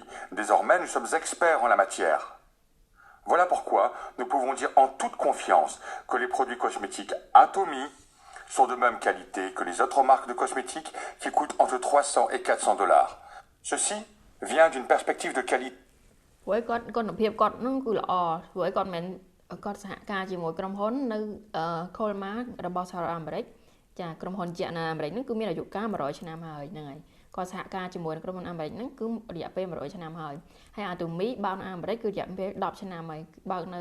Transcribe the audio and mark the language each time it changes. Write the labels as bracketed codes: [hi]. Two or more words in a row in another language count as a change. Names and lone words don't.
[fr] Désormais, nous sommes experts en la matière. Voilà pourquoi nous pouvons dire en toute confiance que les produits cosmétiques Atomy sont de même qualité que les autres marques de cosmétiques qui coûtent entre 300 et 400 $. Ceci vient d'une perspective de qualité. [km] ច ចាក្រុមហ៊ុនជាក់នៅអាមេរិកហ្នឹងគឺមានអាយុកាល100ឆ្នាំហើយហ្នឹងហើយគាត់សហការជាមួយនឹងក្រុមហ៊ុនអាមេរិកហ្នឹងគឺរយៈពេល100ឆ្នាំហើយហើយអាតូមីបើកនៅអាមេរិកគឺរយៈពេល10ឆ្នាំហើយបើកនៅ